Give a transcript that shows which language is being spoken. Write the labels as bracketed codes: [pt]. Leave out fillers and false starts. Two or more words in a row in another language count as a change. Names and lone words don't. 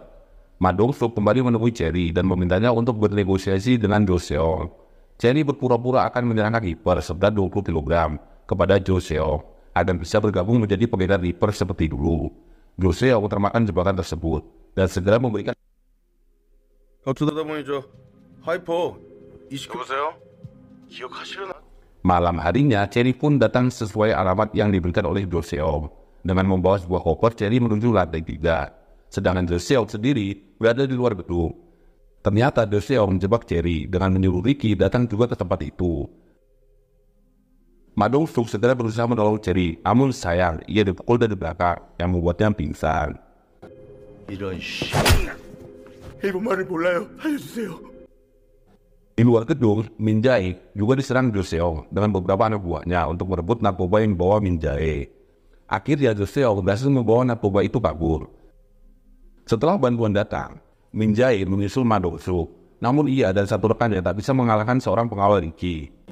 [id] Ma Dong-suk kembali menemui Cherry dan memintanya untuk bernegosiasi dengan Joseo. Cherry berpura-pura akan menyerahkan Reaper seberat 20 kg kepada Joseo agar bisa bergabung menjadi pengedar Reaper seperti dulu. Joseo termakan jebakan tersebut dan segera memberikan [ko] 어쩌다 보니 저 하이퍼 여보세요? 기억하시려나? [id] Malam harinya, Cherry pun datang sesuai alamat yang diberikan oleh Joseo. Dengan membawa sebuah koper, Cherry menuju lantai 3. Sedangkan Joseo sendiri berada di luar gedung. Ternyata Joseo menjebak Cherry dengan menyuruh Ricky datang juga ke tempat itu. Ma Dong-suk segera berusaha menolong Cherry, namun sayang, ia dipukul dari belakang yang membuatnya pingsan. [ko] 이런 씨. 일본 말을 몰라요. 알려주세요. [id] Di luar gedung, Min Jae juga diserang Joseo dengan beberapa anak buahnya untuk merebut narkoba yang dibawa Min Jae. Akhirnya Joseo berhasil membawa narkoba itu kabur. Setelah bantuan datang, Min Jae menyusul Ma Dong-suk. Namun ia dan satu rekannya tak bisa mengalahkan seorang pengawal Ricky.